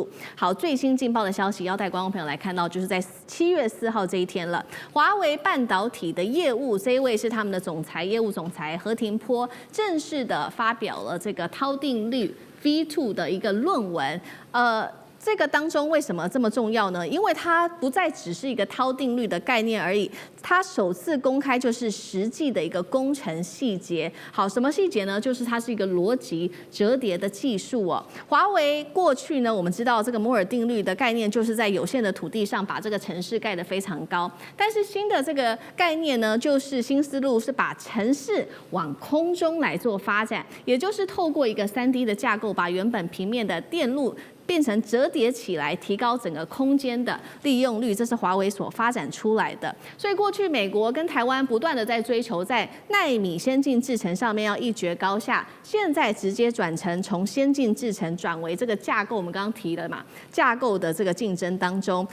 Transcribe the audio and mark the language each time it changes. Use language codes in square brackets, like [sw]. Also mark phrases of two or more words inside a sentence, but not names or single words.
[zh] 好，最新勁爆的消息要帶觀眾朋友來看到，就是在7月4號這一天了，華為半導體的業務這一位是他們的業務總裁何庭波，正式的發表了這個韜定律 V2 的一個論文，這個當中為什麼這麼重要呢？因為它不再只是一個韜定律的概念而已，它首次公開就是實際的一個工程細節。好，什麼細節呢？就是它是一個邏輯折疊的技術哦。華為過去呢，我們知道這個摩爾定律的概念就是在有限的土地上把這個城市蓋得非常高，但是新的這個概念呢，就是新思路是把城市往空中來做發展，也就是透過一個3D 的架構，把原本平面的電路變成折疊起來，提高整個空間的利用率，這是華為所發展出來的。所以過去美國跟台灣不斷的在追求在奈米先進製程上面要一決高下，現在直接轉成從先進製程轉為這個架構，我們剛剛提了嘛，架構的這個競爭當中。